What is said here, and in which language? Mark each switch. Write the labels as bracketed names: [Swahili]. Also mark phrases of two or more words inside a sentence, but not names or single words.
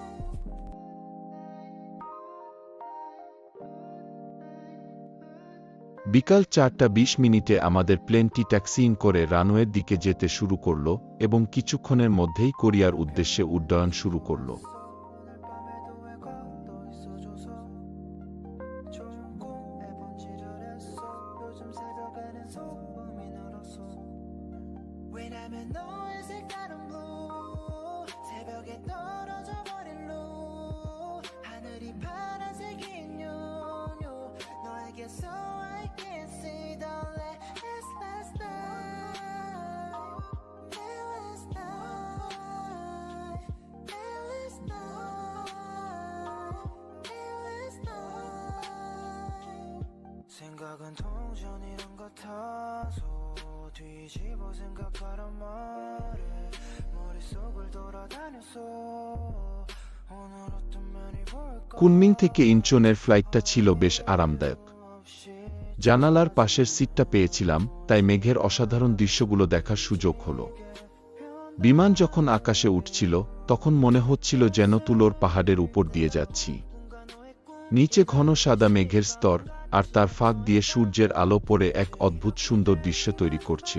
[English] night [Bangla] বিকাল 4:20 আমাদের প্লেনটি ট্যাক্সিং করে রানওয়ের দিকে যেতে শুরু করল এবং কিছুক্ষণের মধ্যেই কোরিয়ার উদ্দেশ্যে উড্ডয়ন শুরু করল। [Korean] 왜냐면 너의 색깔은 blue 새벽에 떨어져 버린 루 하늘이 파란색인 요요 너에게서 [English] I can see the last night last night last [Korean] night 생각은 동전이란 같아서 뒤집어 생각하란 말에 머릿속을 돌아다녔어 오늘 어떤 면이 볼까 [Bangla] কুনমিং থেকে ইনচনের ফ্লাইটটা ছিল বেশ আরামদায়ক। জানালার পাশের সিটটা পেয়েছিলাম, তাই মেঘের অসাধারণ দৃশ্যগুলো দেখার সুযোগ হলো। বিমান যখন আকাশে উঠছিল তখন মনে হচ্ছিল যেন তুলোর পাহাড়ের উপর দিয়ে যাচ্ছি। নিচে ঘন সাদা মেঘের স্তর, আর তার ফাঁক দিয়ে সূর্যের আলো পড়ে এক অদ্ভুত সুন্দর দৃশ্য তৈরি করছিল।